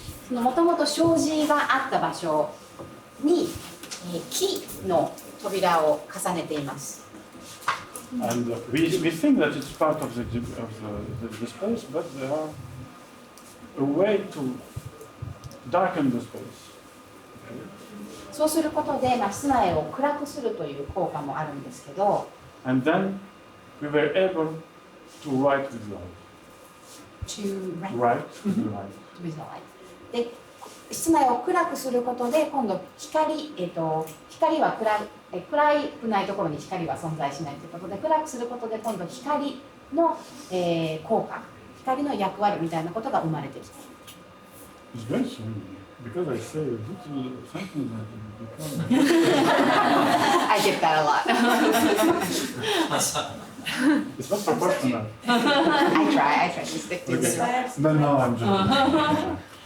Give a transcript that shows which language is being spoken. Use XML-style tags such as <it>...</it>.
<ja>もともと障子があった場所に木の扉を重ねています。</ja> <en>And we think that it's part of the space, but there are a way to darken the space.</en> <ja>そうすることで、室内を暗くするという効果もあるんですけど、</ja> <en>And then we were able to write with light. Write with light.</en> <ja>で、室内を暗くすることで、今度光は暗くないところに光は存在しないということで、暗くすることで今度光の、効果、光の役割みたいなことが生まれてきた。</ja> <en>It's very soon, because I say a little something that you become. I get that a lot. It's not proportional. I try to stick to it. No, I'm joking.</en>